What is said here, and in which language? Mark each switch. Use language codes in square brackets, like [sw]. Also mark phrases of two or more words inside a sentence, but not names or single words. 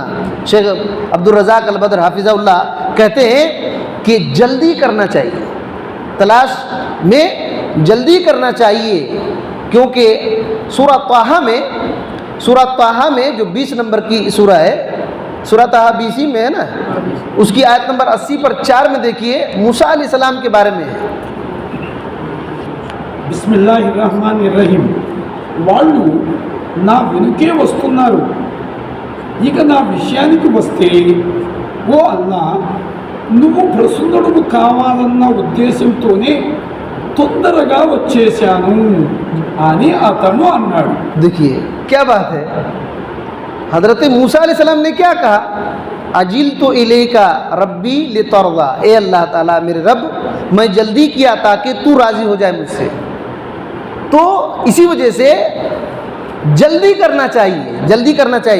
[ur] شیخ عبد الرزاق البدر [ar] حافظہ اللہ [ur] کہتے ہیں کہ جلدی کرنا چاہیے، تلاش میں جلدی کرنا چاہیے، کیونکہ سورہ طٰہٰ میں جو 20 نمبر کی سورہ ہے، سورہ طٰہٰ 20 میں ہے نا، اس کی آیت نمبر 80 پر 4 میں دیکھیے موسیٰ [ar] علیہ السلام [ur] کے بارے میں ہے۔ [ar] بسم اللہ الرحمن الرحیم [te] వాళ్ళు నా వెనుకే వస్తున్నారు, ఇక నా విషయానికి వస్తే ఓ అల్లా నువ్వు ప్రసన్నుడు కావాలన్న ఉద్దేశంతోనే తొందరగా వచ్చేశాను అని అతను అన్నాడు. [ur] دیکھیے کیا بات ہے، حضرت موسیٰ [ar] علیہ السلام [ur] نے کیا کہا، [ar] اجلت الیک ربی لترضی، [ur] اے اللہ تعالیٰ میرے رب میں جلدی کیا تاکہ تو راضی ہو جائے مجھ سے۔ تو اسی وجہ سے جلدی کرنا چاہیے۔